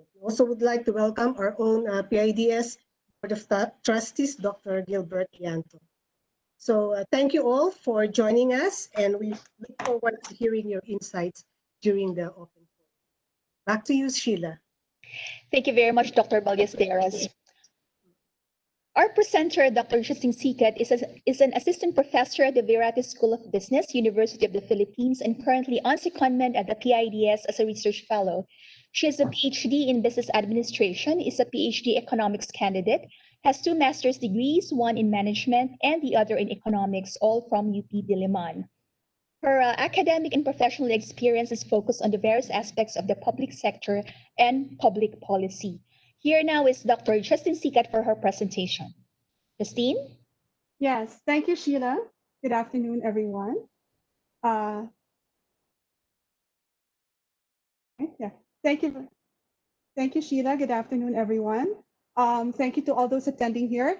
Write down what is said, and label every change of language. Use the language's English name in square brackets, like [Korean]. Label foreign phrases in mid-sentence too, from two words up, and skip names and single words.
[English] We also would like to welcome our own PIDS Board of Trustees, Dr. Gilbert Yanto. So thank you all for joining us, and we look forward to hearing your insights during the open forum. Back to you, Sheila. Thank you very much, Dr. Ballesteros. Our presenter, Dr. Diokno-Sicat, is an assistant professor at the Virate School of Business, University of the Philippines, and currently on secondment at the PIDS as a research fellow. She has a PhD in business administration, is a PhD economics candidate, has 2 master's degrees, one in management and the other in economics, all from UP Diliman. Her academic and professional experience is focused on the various aspects of the public sector and public policy. Here now is Dr. Diokno-Sicat for her presentation. Justine? Yes, thank you, Sheila. Good afternoon, everyone. Yeah, thank you, Sheila. Good afternoon, everyone. Thank you to all those attending here.